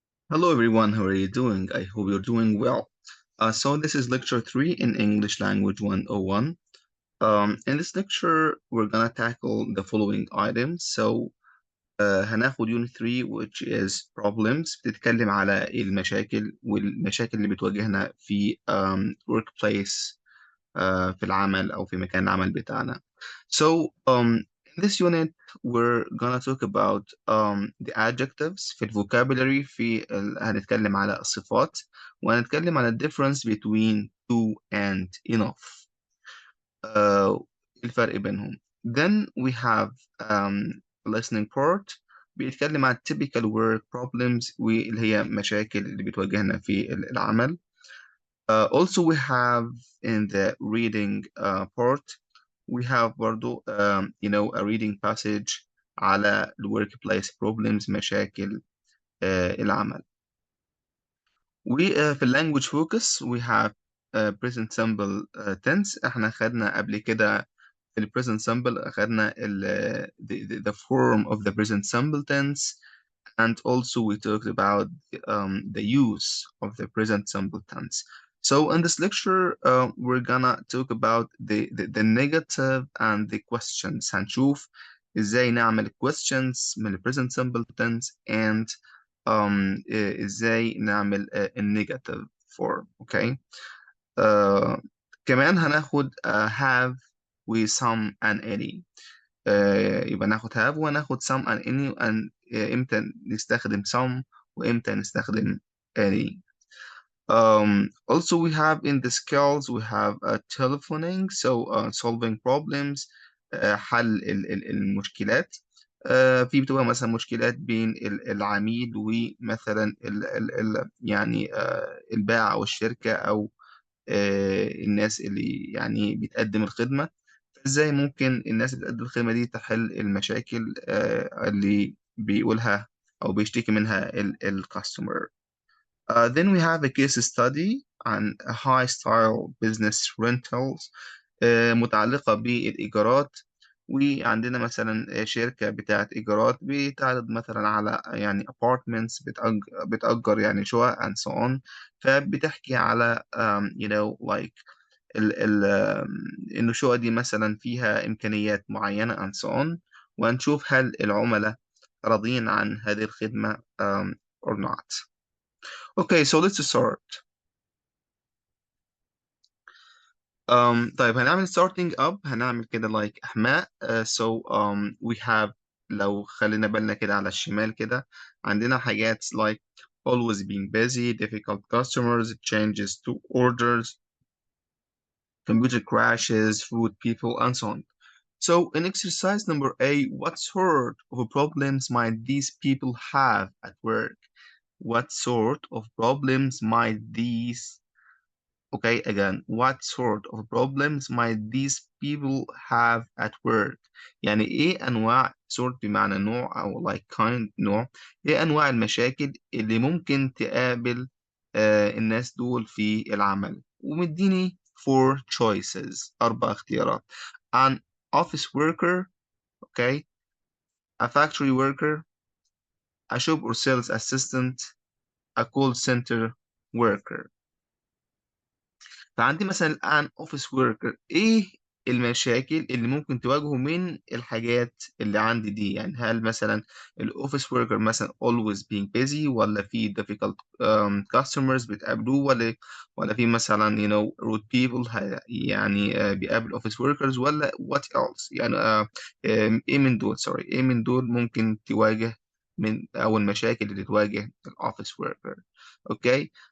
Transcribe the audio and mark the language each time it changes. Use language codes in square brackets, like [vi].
[en] Hello everyone, how are you doing? I hope you're doing well. So this is lecture 3 in English Language 101. In this lecture, we're gonna tackle the following items. [ar] هناخد [en] unit 3 which is problems [ar] بتتكلم على المشاكل والمشاكل اللي بتواجهنا في workplace في العمل أو في مكان العمل بتاعنا. [en] In this unit, we're gonna talk about the adjectives [ar] في الفوكابولري هنتكلم على الصفات وهنتكلم على [en] difference between to and enough. [ar] آه، الفرق بينهم. [en] Then we have listening part [ar] بيتكلم عن [en] typical work problems [ar] واللي هي مشاكل اللي بتواجهنا في العمل. [en] Also we have in the reading part we have [ar] برضو [en] a reading passage على ال workplace problems [ar] مشاكل العمل. [en] في ال language focus we have present simple tense. [ar] احنا خدنا قبل كده في ال [en] present simple [ar] أخدنا [en] the form of the present simple tense, and also we talked about the use of the present simple tense. So in this lecture, we're gonna talk about the negative and the questions. [ar] هنشوف ازاي نعمل questions من ال [en] present simple tense and [ar] ازاي نعمل [en] negative form. Okay. [ar] كمان هناخد have و [en] some and any. [ar] يبقى ناخد have وناخد [en] some and any [ar] امتى نستخدم some وامتى نستخدم any. [en] Also we have in the skills we have telephoning, so solving problems, [ar] حل المشكلات. في بتبقى مثلا مشكلات بين العميل ومثلا يعني البائع او الشركة او الناس اللي يعني بتقدم الخدمة. ازاي ممكن الناس اللي بتقدم الخدمة دي تحل المشاكل اللي بيقولها او بيشتكي منها الكاستمر. [en] Then we have a case study عن high style business rentals [ar] متعلقة بالإيجارات. وعندنا مثلا شركة بتاعت إيجارات بتعرض مثلا على يعني apartments بتأجر يعني شقق [en] and so on. [ar] فبتحكي على like ال إن الشقق دي مثلا فيها إمكانيات معينة [en] and so on. [ar] وهنشوف هل العملاء راضيين عن هذه الخدمة or not. [en] Okay, so let's start. [ar] طيب هنعمل [en] starting up [ar] هنعمل كده like إحماء. [en] We have [ar] لو خلينا بالنا كده على الشمال كده عندنا حاجات [en] like always being busy, difficult customers, changes to orders, computer crashes, rude people, and so on. So in exercise number A, what sort of problems might these people have at work? What sort of problems might these Okay, again, what sort of problems might these people have at work؟ [ar] يعني إيه أنواع [en] sort [ar] بمعنى نوع أو [en] like kind نوع. [ar] إيه أنواع المشاكل اللي ممكن تقابل الناس دول في العمل؟ ومديني [en] four choices [ar] 4 اختيارات. [en] An office worker, okay, a factory worker, a shop or sales assistant, a call center worker. [ar] فعندي مثلا الآن أوفيس وركر. إيه المشاكل اللي ممكن تواجهه من الحاجات اللي عندي دي؟ يعني هل مثلا الأوفيس وركر مثلا [en] always being busy، [ar] ولا في [en] difficult customers [ar] بتقابلوه، ولا في مثلا [en] rude people [ar] يعني بيقابل أوفيس workers، ولا [en] what else [ar] يعني إيه من دول إيه من دول ممكن تواجه من أو المشاكل اللي تواجه الأوفيس وركر. أوكي.